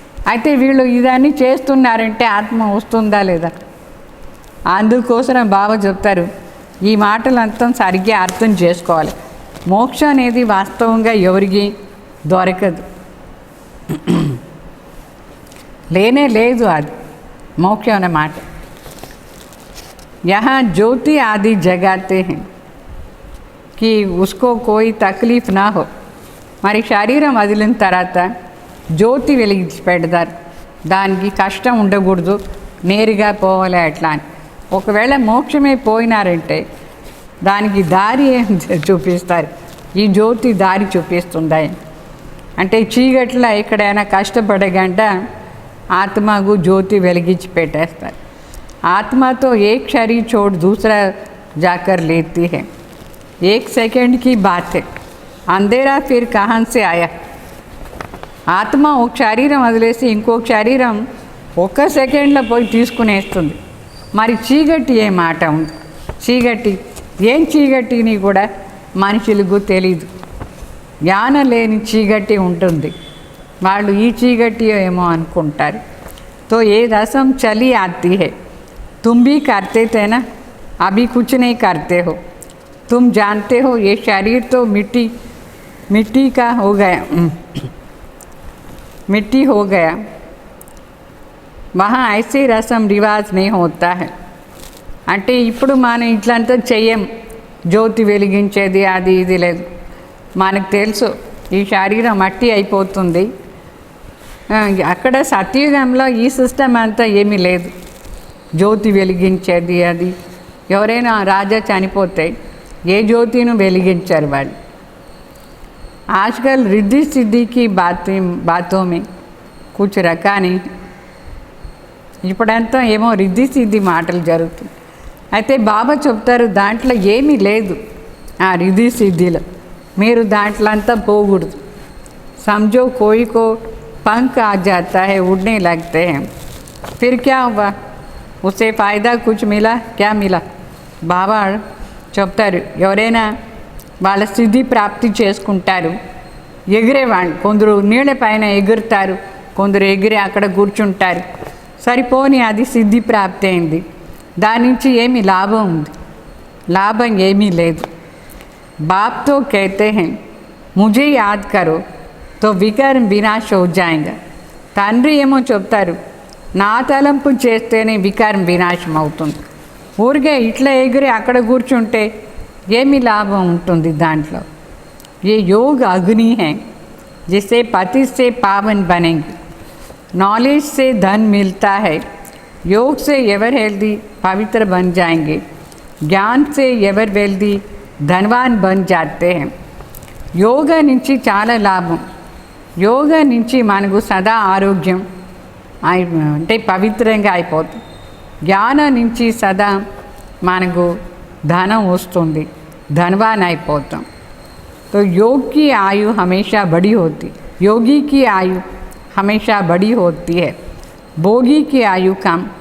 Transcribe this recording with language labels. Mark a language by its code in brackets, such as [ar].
[te] అయితే వీళ్ళు ఇదన్నీ చేస్తున్నారంటే ఆత్మ వస్తుందా లేదా? అందుకోసం బాబా చెప్తారు, ఈ మాటలంతా సరిగ్గా అర్థం చేసుకోవాలి. మోక్షం అనేది వాస్తవంగా ఎవరికి దొరకదు, లేనే లేదు. అది మోక్షం అనే మాట. [hi] यहाँ ज्योति आदि जगाते हैं कि उसको कोई तकलीफ ना हो. [te] మరి శరీరం వదిలిన తర్వాత జ్యోతి వెలిగించి పెడతారు. దానికి కష్టం ఉండకూడదు, నేరుగా పోవాలి అట్లా అని. ఒకవేళ మోక్షమే పోయినారంటే దానికి దారి చూపిస్తారు. ఈ జ్యోతి దారి చూపిస్తుందా అంటే చీకట్లో ఎక్కడైనా కష్టపడగంట ఆత్మకు జ్యోతి వెలిగించి పెట్టేస్తారు. [hi] आत्मा तो एक शरीर छोड़ दूसरा जाकर लेती है. एक सेकंड की बात है. अंधेरा फिर कहाँ से आया? [te] ఆత్మ ఒక శరీరం వదిలేసి ఇంకొక శరీరం ఒక్క సెకండ్లో పోయి తీసుకునేస్తుంది. మరి చీకటి ఏ మాట ఉంది? చీకటి ఏం చీకటిని కూడా మనుషులకు తెలీదు. జ్ఞానం లేని చీకటి ఉంటుంది. వాళ్ళు ఈ చీకటి ఏమో అనుకుంటారు. [hi] तो ये रस्म चली आती है. तुम भी करते थे ना, अभी कुछ नहीं करते हो. तुम जानते हो ये शरीर तो मिट्टी का हो गया, मिट्टी हो गया. वहाँ ऐसे रस्म रिवाज नहीं होता है. [te] అంటే ఇప్పుడు మనం ఇట్లంతా చెయ్యం, జ్యోతి వెలిగించేది అది ఇది లేదు. మనకు తెలుసు ఈ శరీరం మట్టి అయిపోతుంది. అక్కడ సత్యుగంలో ఈ సిస్టమ్ అంతా ఏమీ లేదు. జ్యోతి వెలిగించేది అది ఎవరైనా రాజా చనిపోతే ఏ జ్యోతిను వెలిగించారు వాళ్ళు. [hi] आजकल रिद्धि सिद्धि की बातों में कुछ रखा नहीं. [te] ఇప్పుడంతా ఏమో రిద్ధి సిద్ధి మాటలు జరుగుతుంది. అయితే బాబా చెప్తారు దాంట్లో ఏమీ లేదు. ఆ రిద్ధి సిద్ధిలో మీరు దాంట్లో అంతా పోకూడదు. समझो कोई को पंख आ जाता है, उड़ने लगते हैं, फिर क्या हुआ? उसे फ़ायदा कुछ मिला? क्या मिला? బాబా చెప్తారు ఎవరైనా వాళ్ళ సిద్ధి ప్రాప్తి చేసుకుంటారు, ఎగిరేవాళ్ళు. కొందరు నీళ్ళ పైన ఎగురుతారు, కొందరు ఎగిరి అక్కడ కూర్చుంటారు. సరిపోని అది సిద్ధి ప్రాప్తి అయింది. దాని నుంచి ఏమి లాభం ఉంది? లాభం ఏమీ లేదు. బాప్తో [hi] कहते हैं मुझे याद करो तो వికర్మ వినాశ हो जाएगा. [te] తండ్రి ఏమో చెప్తారు నా తలంపు చేస్తేనే వికర్మ వినాశం అవుతుంది. ఊరికే ఇట్లా ఎగిరి అక్కడ కూర్చుంటే ఏమి లాభం ఉంటుంది దాంట్లో? [hi] ये योग अग्नि है जिससे पति से पावन बनेंगे. नॉलेज से धन मिलता है. योग से एवर हेल्दी पवित्र बन जाएंगे. ज्ञान से एवर वेल्दी धनवान बन जाते हैं. [te] యోగ నుంచి చాలా లాభం. యోగ నుంచి మనకు సదా ఆరోగ్యం అంటే పవిత్రంగా అయిపోతుంది. జ్ఞానం నుంచి సదా మనకు ధనం వస్తుంది, धनवान అయిపోతాం. [hi] तो योग की आयु हमेशा बड़ी होती. योगी की आयु हमेशा बड़ी होती है, భోగి की आयु कम.